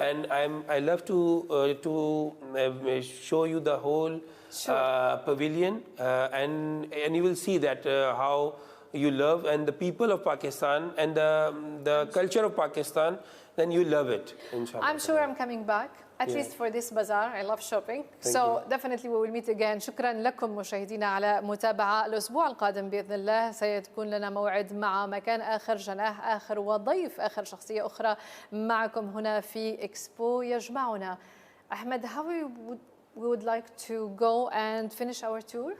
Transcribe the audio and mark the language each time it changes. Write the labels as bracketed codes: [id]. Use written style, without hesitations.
[en] And I love to show you the whole pavilion, and you will see that how you love and the people of Pakistan and the culture of Pakistan, then you love it, inshallah. I'm sure I'm coming back, at least for this bazaar. I love shopping. Definitely we will meet again. [ar] شكرا لكم مشاهدينا على متابعة. الأسبوع القادم بإذن الله سيكون لنا موعد مع مكان آخر، جناح آخر، وضيف آخر، شخصية أخرى معكم هنا في إكسبو يجمعنا. [en] Ahmed, how we would like to go and finish our tour?